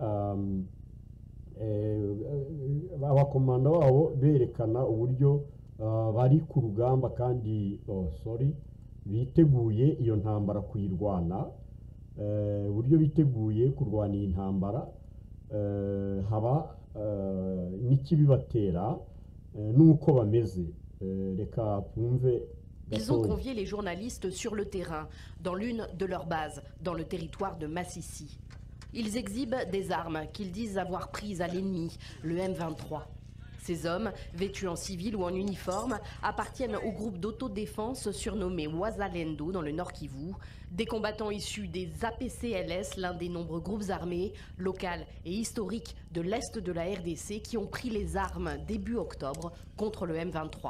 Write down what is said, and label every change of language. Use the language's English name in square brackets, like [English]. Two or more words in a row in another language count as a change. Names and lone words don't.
[Kinyarwanda] abakomanda babo berekana uburyo bari ku rugamba kandi biteguye iyo ntambara kuyirwana, uburyo biteguye kurwana iyi ntambara, haba n'ikibibatera n'uko bameze. Reka twumve. [French] Ils ont convié les journalistes sur le terrain, dans l'une de leurs bases, dans le territoire de Massissi. Ils exhibent des armes qu'ils disent avoir prises à l'ennemi, le M23. Ces hommes, vêtus en civil ou en uniforme, appartiennent au groupe d'autodéfense surnommé Wazalendo dans le Nord Kivu, des combattants issus des APCLS, l'un des nombreux groupes armés, locaux et historiques de l'Est de la RDC, qui ont pris les armes début octobre contre le M23.